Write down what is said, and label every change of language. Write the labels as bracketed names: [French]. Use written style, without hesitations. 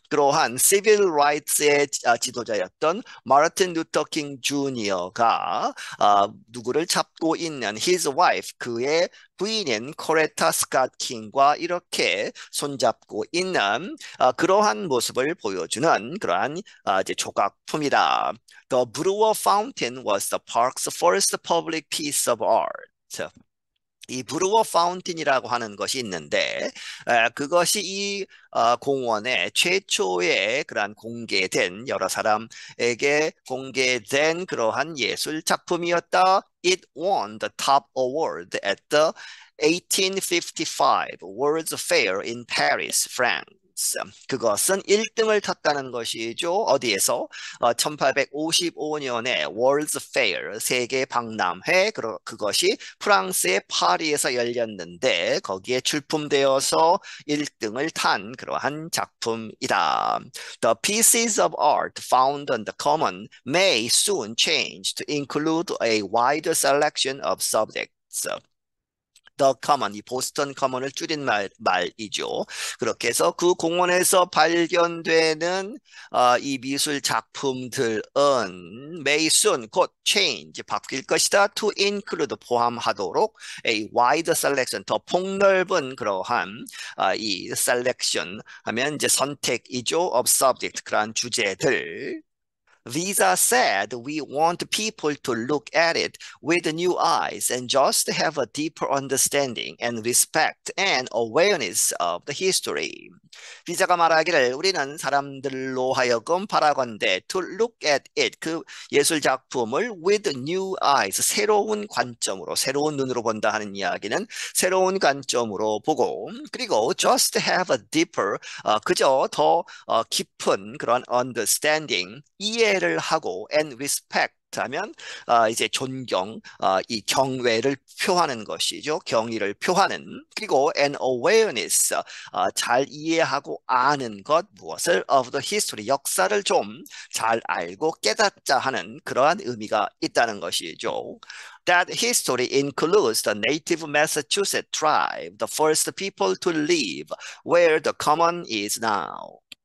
[Korean] 그러한 civil rights의 지도자였던 마르틴 루터 킹 주니어가 누구를 잡고 있는 [English] his wife, [Korean] 그의 부인인 코레타 스캇 킹과 이렇게 손잡고 있는 그러한 모습을 보여주는 그러한 이제 조각품이다. [English] The Brewer Fountain was the park's first public piece of art. [Korean] 이 브루어 파운틴이라고 하는 것이 있는데 그것이 이 공원의 최초의 그러한 공개된 여러 사람에게 공개된 그러한 예술 작품이었다. [English] It won the top award at the 1855 World's Fair in Paris, France. [Korean] 그것은 1등을 탔다는 것이죠. 어디에서? 1855년에 World's Fair, 세계 박람회, 그것이 프랑스의 파리에서 열렸는데 거기에 출품되어서 1등을 탄 그러한 작품이다. [English] The pieces of art found on the common may soon change to include a wider selection of subjects. [Korean] The Common, 이 보스턴 커먼을 줄인 말이죠. 그렇게 해서 그 공원에서 발견되는 이 미술 작품들은 [English] may soon, [Korean] 곧 change, 바뀔 것이다. [English] To include, [Korean] 포함하도록 [English] a wide selection, [Korean] 더 폭넓은 그러한 이 selection 하면 이제 선택이죠. [English] of subject, [Korean] 그러한 주제들. [English] Visa said we want people to look at it with new eyes and just have a deeper understanding and respect and awareness of the history. [Korean] 비자가 말하기를 우리는 사람들로 하여금 바라건대 [English] to look at it, [Korean] 그 예술 작품을 [English] with new eyes, [Korean] 새로운 관점으로, 새로운 눈으로 본다 하는 이야기는 새로운 관점으로 보고, 그리고 [English] just have a deeper, [Korean] 그저 더 깊은 그런 understanding, 이해를 하고 [English] and respect [Korean] 하면 이제 존경, 이 경외를 표하는 것이죠. 경의를 표하는. 그리고 [English] an awareness, [Korean] 잘 이해하고 아는 것, 무엇을 [English] of the history, [Korean] 역사를 좀 잘 알고 깨닫자 하는 그러한 의미가 있다는 것이죠. [English] That history includes the native Massachusetts tribe, the first people to live where the common is now.